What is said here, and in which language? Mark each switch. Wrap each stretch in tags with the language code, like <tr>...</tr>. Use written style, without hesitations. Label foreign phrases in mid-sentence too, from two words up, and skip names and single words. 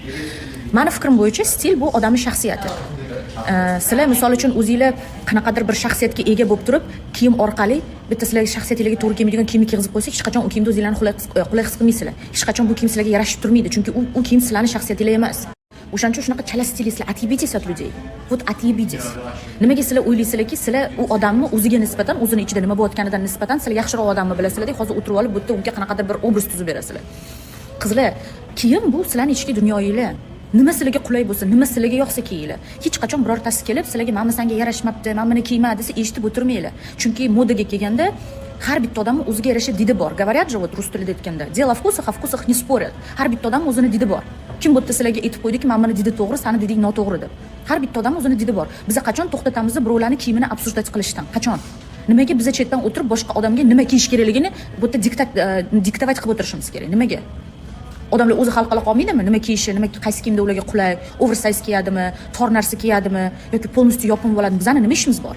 <uz>Meni fikrim bo'yicha stil bu odamning shaxsiyati. Sizlar misol uchun o'zingizlar qanaqadir bir shaxsiyatga ega bo'lib turib, kiyim orqali bitta sizlarga shaxsiyatingizga to'g'ri kelmaydigan kiyimni kiygizib qo'ysak, hech qachon u kiyimda o'zingizlarni qulay his qilmaysizlar. Hech qachon bu kiyim sizlarga yarashib turmaydi, chunki u kiyim sizlarning shaxsiyatinglar emas. O'shaning uchun shunaqa chala stilistlar</uz> <ru>atibitесь от людей.</ru> <uz>Вот atibitесь. Nimaga sizlar o'ylaysizlarki, sizlar u odamni o'ziga nisbatan, o'zini ichida nima bo'layotganidan nisbatan sizlar yaxshiroq odamni bilasizlar-da, hozir o'tirib olib bu yerda unga qanaqadir bir obraz tuzib berasizlar. Qizlar, kiyim bu sizlarning ichki dunyoyinglar. Nima sizlarga qulay bo'lsa, nima sizlarga yoqsa kiyinglar. Hech qachon birortasi kelib sizlarga "Mana senga yarashmabdi, men buni kiyma" desa eshitib o'tirmanglar. Chunki modaga kelganda har bitta odamning o'ziga yarasha didi bor.</uz> <ru>Говорят же, вот</ru> <uz>rus tilida aytganda,</uz> <ru>"Дело вкусах, о вкусах не спорят".</ru> <uz>Har bitta odam o'zini didi bor. Kim bu yerda sizlarga aytib qo'ydiki, "Men buni didi to'g'ri, seni diding noto'g'ri" deb. Har bitta odam o'zini didi bor. Biz qachon to'xtatamiz birovlarning kiyimini obsujdat qilishdan? Qachon? Nimaga biz chetdan o'tirib boshqa odamga nima kiyish kerakligini bu yerda diktovat qilib o'tirishimiz kerak? Nimaga? Odamlar o'zi hal qila olmaydimi? Nima kiyishi, nima qaysi kiyimda ularga qulay, oversize kiyadimi, tor narsa kiyadimi yoki polностью yopib bo'ladimi? Bizning nima ishimiz bor?</uz>